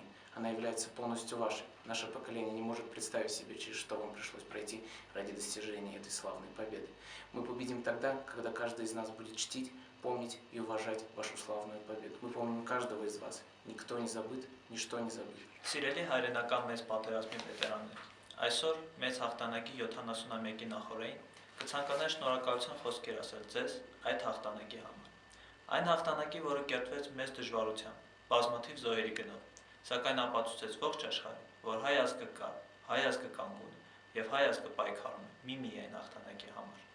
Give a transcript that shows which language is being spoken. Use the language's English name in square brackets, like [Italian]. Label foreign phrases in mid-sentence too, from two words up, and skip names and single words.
[Russian] Она является полностью вашей. Наше поколение не может представить себе, через что вам пришлось пройти ради достижения этой славной победы. Мы победим тогда, когда каждый из нас будет чтить, помнить и уважать вашу славную победу. Мы помним каждого из вас. Никто не забыт, ничто не забыт. [Armenian] Սիրելի հայրենական մեծ պատերազմի վետերաններ, այսօր մեծ հաղթանակի 71-ի նախօրեին կցանկանայի շնորհակալության խոսքեր ասել ձեզ այդ հաղթանակի համար։ Այն հաղթանակի, որը կերտվեց մեծ դժվարությամբ, բազմաթիվ զոհերի գնով, սակայն ապացուցեց ողջ աշխարհին, որ հայ ազգը կա, հայ ազգը կանգուն է եւ հայ ազգը պայքարում է միայն հաղթանակի համար։